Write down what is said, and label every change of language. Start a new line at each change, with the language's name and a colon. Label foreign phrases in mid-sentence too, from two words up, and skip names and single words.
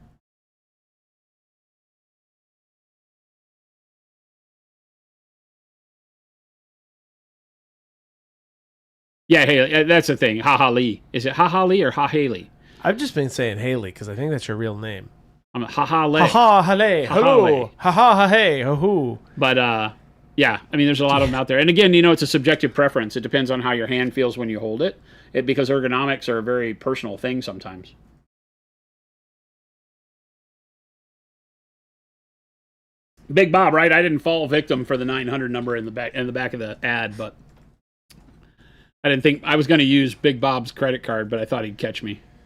English: Yeah, hey, that's the thing. Ha Ha Lee. Is it Ha Ha Lee or Ha Haley? I've just been saying Haley because I think that's your real name. I'm a Ha Ha Lee. Ha ha hale. Hello. Ha ha ha hey. Ho hoo. But yeah, I mean, there's a lot of them out there. And again, it's a subjective preference. It depends on how your hand feels when you hold it. Because ergonomics are a very personal thing sometimes. Big Bob, right? I didn't fall victim for the 900 number in the back of the ad, but I didn't think I was going to use Big Bob's credit card, but I thought he'd catch me.